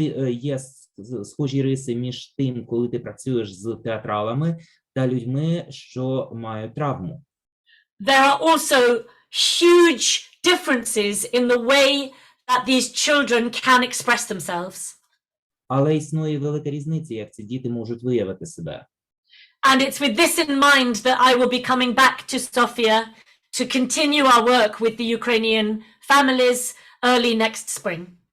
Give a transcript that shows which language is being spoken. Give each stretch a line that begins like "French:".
Ukrainian: є схожі риси між тим, коли ти працюєш з театралами та людьми, що мають травму.
English: there are also huge differences in the way that these children can express themselves.
Ukrainian: Але існує велика різниця, як ці діти можуть виявити себе.
English: And it's with this in mind that I will be coming back to Sofia to continue our work with the Ukrainian families early next spring.